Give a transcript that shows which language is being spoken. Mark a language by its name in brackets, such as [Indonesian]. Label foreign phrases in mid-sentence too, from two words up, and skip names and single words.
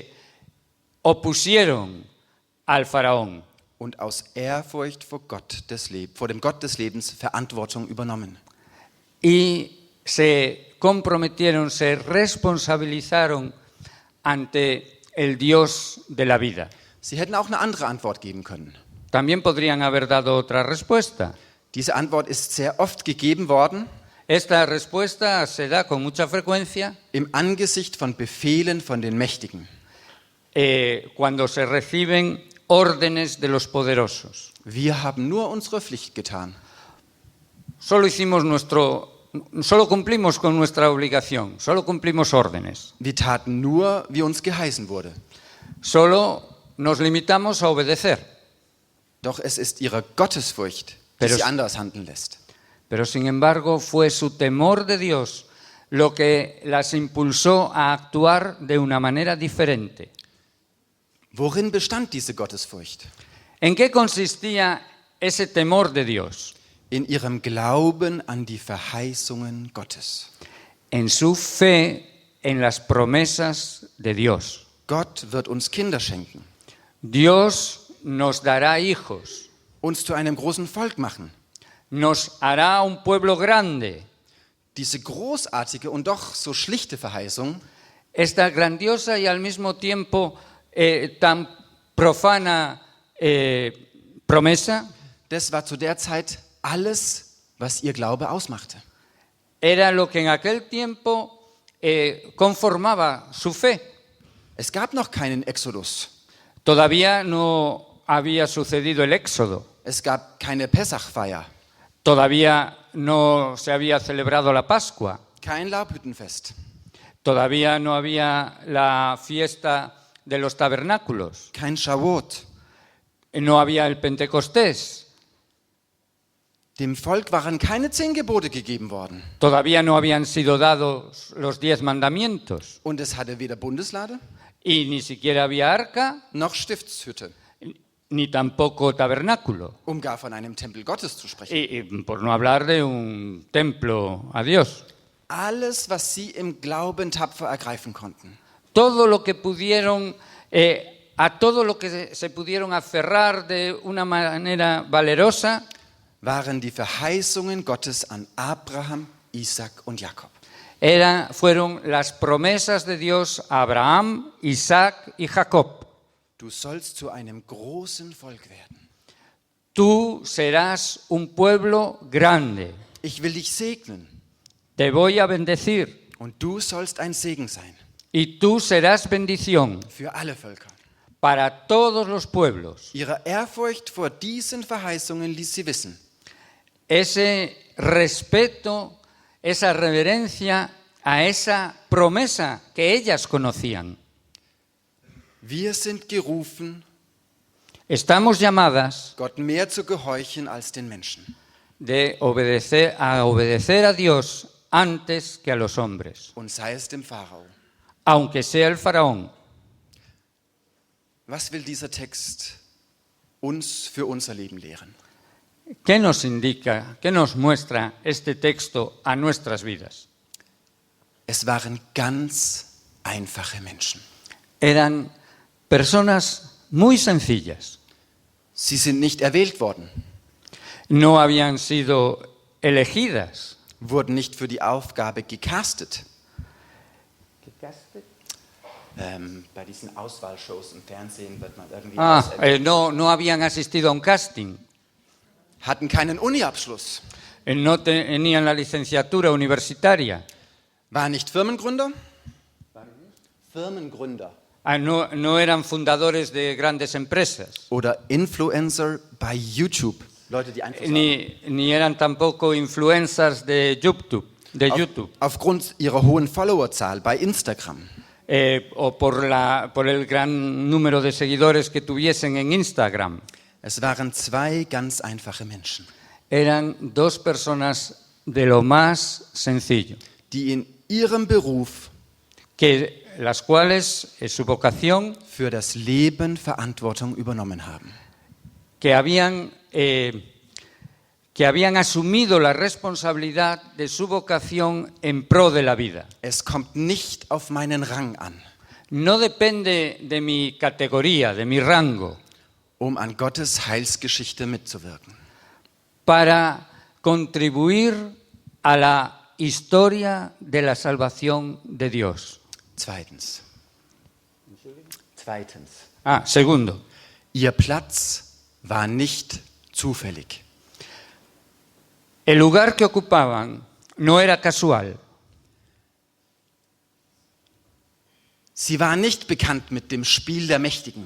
[Spanish] sino que se opusieron al faraón. [German] und aus Ehrfurcht vor vor dem Gott des Lebens Verantwortung übernommen. [Spanish] Y se comprometieron, se responsabilizaron ante el Dios de la vida. [German] Sie hätten auch eine andere Antwort geben können. [Spanish] También podrían haber dado otra respuesta. [German] Diese Antwort ist sehr oft gegeben worden [Spanish] Esta respuesta se da con mucha frecuencia [German] im Angesicht von Befehlen von den Mächtigen. [Spanish] Cuando se reciben órdenes de los poderosos. [German] Wir haben nur unsere Pflicht getan. [Spanish] Solo cumplimos con nuestra obligación, solo cumplimos órdenes. [German] Wir taten nur, wie uns geheißen wurde. [Spanish] Solo nos limitamos a obedecer. [German] Doch es ist ihre Gottesfurcht, die [Spanish] Pero- [German] sie anders handeln lässt. [Spanish] Pero sin embargo fue su temor de Dios lo que las impulsó a actuar de una manera diferente. [German] Worin bestand diese Gottesfurcht? [Spanish] ¿En qué consistía ese temor de Dios? [German] In ihrem Glauben an die Verheißungen Gottes. [Spanish] En su fe en las promesas de Dios. [German] Gott wird uns Kinder schenken, [Spanish] Dios nos dará hijos, [German] uns zu einem großen Volk machen. [Spanish] nos hará un pueblo grande. [German] Diese großartige und doch so schlichte Verheißung [Spanish] Esta grandiosa y al mismo tiempo tan profana promesa [German] das war zu der Zeit alles, was ihr Glaube ausmachte. [Spanish] era lo que en aquel tiempo conformaba su fe. [German] Es gab noch keinen Exodus. [Spanish] Todavía no había sucedido el éxodo. [German] Es gab keine Pessachfeier, [Spanish] Todavía no se había celebrado la Pascua. [German] kein Laubhüttenfest. [Spanish] Todavía no había la fiesta de los tabernáculos. [German] Kein Shavuot. [Spanish] No había el Pentecostés. [German] Dem Volk waren keine 10 Gebote gegeben worden. [Spanish] Todavía no habían sido dados los 10 mandamientos. [German] Und es hatte weder Bundeslade [Spanish] Y ni siquiera había arca, [German] noch Stiftshütte, [Spanish] ni tampoco tabernáculo. [German] um gar von einem Tempel Gottes zu sprechen. [Spanish] Y por no hablar de un templo a Dios. [German] Alles, was sie im Glauben tapfer ergreifen konnten, [Spanish] Todo lo que pudieron, a todo lo que se pudieron aferrar de una manera valerosa, [German] waren die Verheißungen Gottes an Abraham, Isaac und Jakob. [Spanish] fueron las promesas de Dios a Abraham, Isaac y Jacob. [German] Du sollst zu einem großen Volk werden. [Spanish] Tú serás un pueblo grande. [German] Ich will dich segnen [Spanish] Te voy a bendecir [German] und du sollst ein Segen sein [Spanish] y tú serás bendición [German] für alle Völker. [Spanish] para todos los pueblos. [German] Ihre Ehrfurcht vor diesen Verheißungen ließ sie wissen. [Spanish] Ese respeto, esa reverencia a esa promesa que ellas conocían. [German] Wir sind gerufen, [Spanish] Estamos llamadas [German] Gott mehr zu gehorchen als den Menschen. [Spanish] de obedecer a Dios antes que a los hombres, [German] Und sei es dem Pharao. [Spanish] aunque sea el faraón. [German] Was will dieser Text uns für unser Leben lehren? [Spanish] ¿Qué nos indica, qué nos muestra este texto a nuestras vidas? [German] Es waren ganz einfache Menschen. [Spanish] Eran personas muy sencillas. [German] Sie sind nicht erwählt worden, [Spanish] No habían sido elegidas. [German] wurden nicht für die Aufgabe gecastet. Bei diesen Auswahlshows im Fernsehen wird man irgendwie auserwählt. [Spanish] No habían asistido a un casting. [German] Hatten keinen Uni-Abschluss, [Spanish] No tenían la licenciatura universitaria. [German] waren nicht Firmengründer. Firmengründer [Spanish] No eran fundadores de grandes empresas. [German] oder Influencer bei YouTube. Leute, die Einfluss haben. [Spanish] Ni eran tampoco influencers de YouTube. [German] Aufgrund ihrer hohen Followerzahl bei Instagram. [Spanish] O por el gran número de seguidores que tuviesen en Instagram. [German] Es waren 2 ganz einfache Menschen, [Spanish] Eran 2 personas de lo más sencillo, [German] die in ihrem Beruf [Spanish] las cuales su vocación, [German] für das Leben Verantwortung übernommen haben. [Spanish] que habían asumido la responsabilidad de su vocación en pro de la vida. [German] Es kommt nicht auf meinen Rang an [Spanish] No depende de mi categoría, de mi rango, [German] um an Gottes Heilsgeschichte mitzuwirken. [Spanish] Para contribuir a la historia de la salvación de Dios. [German] Zweitens. [Spanish] Segundo, [German] Ihr Platz war nicht zufällig. [Spanish] el lugar que ocupaban no era casual. [German] Sie war nicht bekannt mit dem Spiel der Mächtigen.